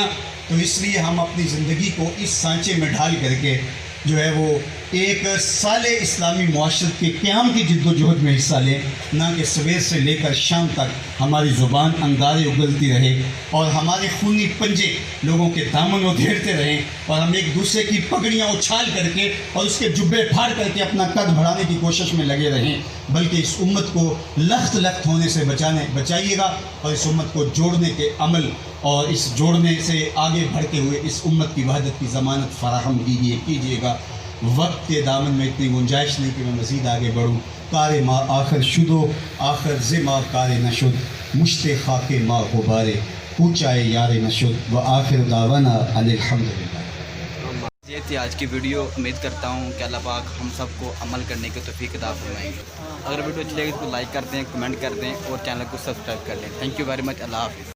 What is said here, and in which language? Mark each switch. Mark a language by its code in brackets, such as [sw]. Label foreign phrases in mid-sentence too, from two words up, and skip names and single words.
[ur] تو اس لیے ہم اپنی زندگی کو اس سانچے میں ڈھال کر کے جو ہے وہ ایک سال اسلامی معاشرت کے قیام کی جد و جہد میں حصہ لیں، نہ کہ صبح سے لے کر شام تک ہماری زبان انگارے اگلتی رہے اور ہمارے خونی پنجے لوگوں کے دامن ادھیڑتے رہیں اور ہم ایک دوسرے کی پگڑیاں اچھال کر کے اور اس کے جبے پھاڑ کر کے اپنا قد بڑھانے کی کوشش میں لگے رہیں. بلکہ اس امت کو لخت ہونے سے بچائیے گا اور اس امت کو جوڑنے کے عمل اور اس جوڑنے سے آگے بڑھتے ہوئے اس امت کی وحدت کی ضمانت فراہم کیجیے گا. وقت کے دامن میں اتنی گنجائش نہیں کہ میں مزید آگے بڑھوں. [fa] کار ما آخر شدو آخر زما کار نشد مشت خاک ما غبارے پوچھائے یار نشد [ar] و آخر دعوانا ان الحمدللہ. [ur] یہ تھی آج کی ویڈیو. امید کرتا ہوں کہ اللہ پاک ہم سب کو عمل کرنے کی توفیق عطا فرمائیں گے. اگر ویڈیو اچھی لگے تو لائک کر دیں، کمنٹ کر دیں اور چینل کو سبسکرائب کر لیں. [en] Thank you very much. [ur] اللہ حافظ.